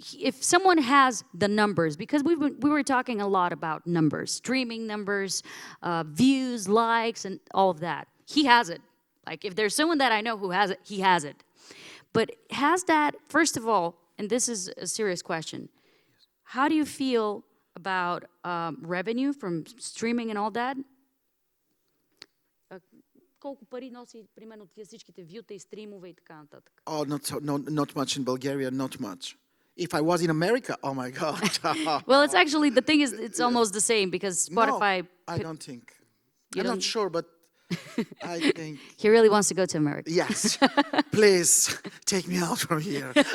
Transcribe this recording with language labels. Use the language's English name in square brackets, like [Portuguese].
[English] If someone has the numbers, because we were talking a lot about numbers, streaming numbers, views, likes, and all of that. He has it. Like, if there's someone that I know who has it, he has it. But has that, first of all, and this is a serious question, how do you feel about revenue from streaming and all that? [Bulgarian] Колко пари носи, примерно, всичките вюта и стримове и така нататък? [English] Oh, not much in Bulgaria, not much. If I was in America, oh my God. Well, it's actually, the thing is, it's almost the same, because Spotify... No, I don't think. I'm not sure, but I think... He really wants to go to America. Yes. Please, take me out from here.